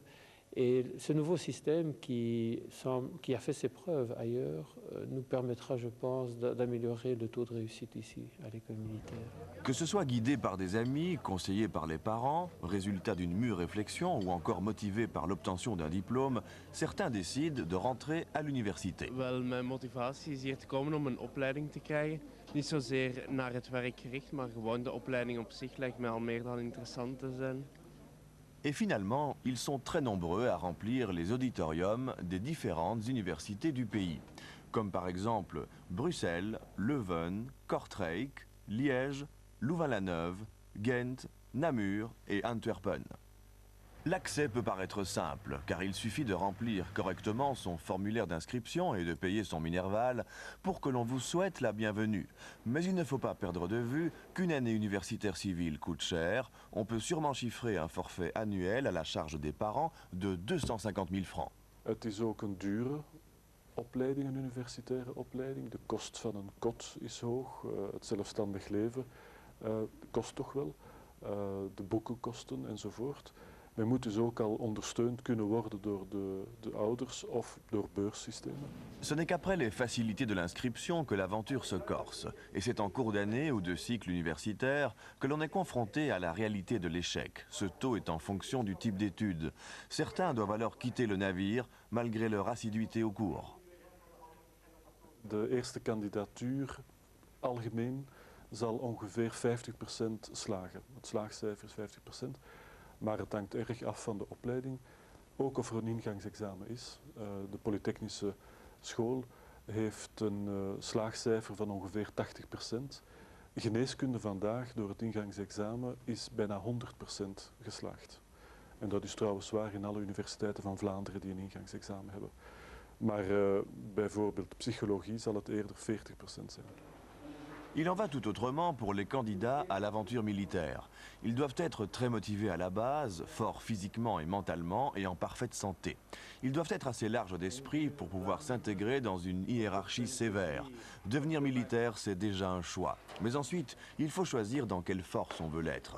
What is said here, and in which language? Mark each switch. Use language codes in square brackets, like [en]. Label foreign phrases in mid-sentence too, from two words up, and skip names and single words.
[fr] Et ce nouveau système qui a fait ses preuves ailleurs nous permettra, je pense, d'améliorer le taux de réussite ici, à l'école militaire. Que ce soit guidé par des amis, conseillé par les parents, résultat d'une mûre réflexion ou encore motivé par l'obtention d'un diplôme, certains décident de rentrer à l'université. [nl] Wel, mijn motivatie is hier te komen om een opleiding te krijgen. Niet zozeer naar het werk gericht, maar gewoon de opleiding op zich lijkt mij al meer dan interessant te zijn. [fr] Et finalement, ils sont très nombreux à remplir les auditoriums des différentes universités du pays, comme par exemple Bruxelles, Leuven, Kortrijk, Liège, Louvain-la-Neuve, Ghent, Namur et Antwerpen. L'accès peut paraître simple, car il suffit de remplir correctement son formulaire d'inscription et de payer son Minerval pour que l'on vous souhaite la bienvenue. Mais il ne faut pas perdre de vue qu'une année universitaire civile coûte cher. On peut sûrement chiffrer un forfait annuel à la charge des parents de 250 000 francs. [nl] Het is ook een dure opleiding, een universitaire opleiding. De kost van een kot is hoog. Het zelfstandig leven kost toch wel. De boeken kosten enzovoort. Men moet dus ook al ondersteund kunnen worden door de ouders of door beurssystemen. [fr] Ce n'est qu'après les facilités de l'inscription que l'aventure se corse. Et c'est en cours d'année ou de cycle universitaire que l'on est confronté à la réalité de l'échec, ce taux est en fonction du type d'études. Certains doivent alors quitter le navire malgré leur assiduité au cours. [nl] De eerste kandidatuur algemeen zal ongeveer 50% slagen. Het slaagcijfer is 50%. Maar het hangt erg af van de opleiding, ook of er een ingangsexamen is. De Polytechnische School heeft een slaagcijfer van ongeveer 80%. Geneeskunde vandaag, door het ingangsexamen, is bijna 100% geslaagd. En dat is trouwens waar in alle universiteiten van Vlaanderen die een ingangsexamen hebben. Maar bijvoorbeeld psychologie zal het eerder 40% zijn. [fr] Il en va tout autrement pour les candidats à l'aventure militaire. Ils doivent être très motivés à la base, forts physiquement et mentalement et en parfaite santé. Ils doivent être assez larges d'esprit pour pouvoir s'intégrer dans une hiérarchie sévère. Devenir militaire, c'est déjà un choix. Mais ensuite, il faut choisir dans quelle force on veut l'être.